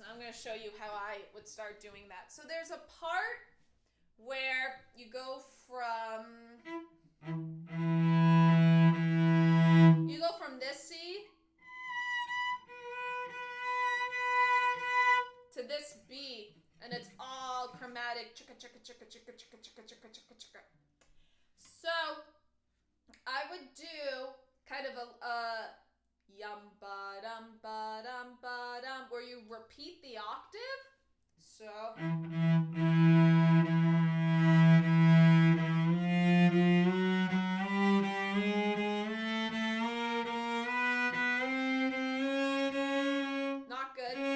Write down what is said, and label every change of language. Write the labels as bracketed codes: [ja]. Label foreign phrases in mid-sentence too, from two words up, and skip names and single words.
[en] I'm going to show you how I would start doing that. So there's a part where you go from this C to this B, and it's all chromatic. Chicka, chicka, chicka, chicka, chicka, chicka, chicka, chicka, chicka. So I would do kind of a yum ba dum ba dum ba dum, where you repeat the octave. So not good.